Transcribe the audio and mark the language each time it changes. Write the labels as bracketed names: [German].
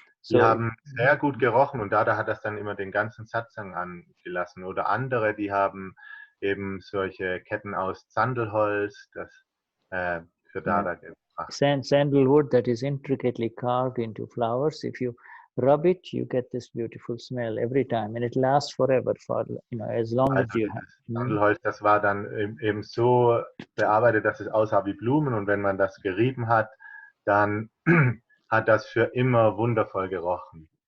[German] Die haben sehr gut gerochen und Dada hat das dann immer den ganzen Satsang angelassen. Oder andere, die haben eben solche Ketten aus Sandelholz, das für Dada gebracht. [English] Sandalwood that is intricately carved into flowers. If you rub it, you get this beautiful smell every time, and it lasts forever for as long as you have. [German] Sandelholz, das war dann eben so bearbeitet, dass es aussah wie Blumen, und wenn man das gerieben hat, dann hat das für immer wundervoll gerochen.